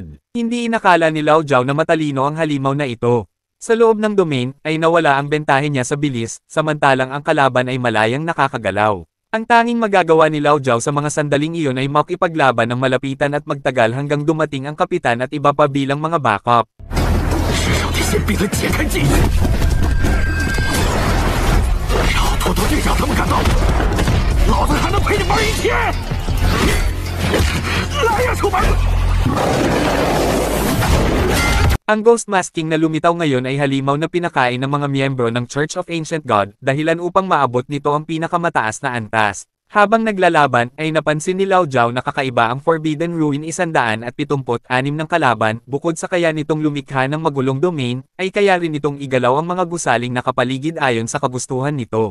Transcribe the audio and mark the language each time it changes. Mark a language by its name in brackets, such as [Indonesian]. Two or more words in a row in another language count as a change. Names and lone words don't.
[Filipino] Hindi inakala ni Lao Zhao na matalino ang halimaw na ito. Sa loob ng domain, ay nawala ang bentahe niya sa bilis, samantalang ang kalaban ay malayang nakakagalaw. Ang tanging magagawa ni Lao Zhao sa mga sandaling iyon ay makipaglaban ng malapitan at magtagal hanggang dumating ang kapitan at iba pa bilang mga backup. [Chinese] 至少得先逼他解开禁制，然后偷偷地让他们赶到，老子还能陪你玩一天！来呀，臭白子！ [Filipino] Ang Ghost Masking na lumitaw ngayon ay halimaw na pinakain ng mga miyembro ng Church of Ancient God, dahilan upang maabot nito ang pinakamataas na antas. Habang naglalaban, ay napansin ni Lao Zhao na kakaiba ang Forbidden Ruin 176 ng kalaban, bukod sa kaya nitong lumikha ng magulong domain, ay kaya rin nitong igalaw ang mga gusaling nakapaligid ayon sa kagustuhan nito.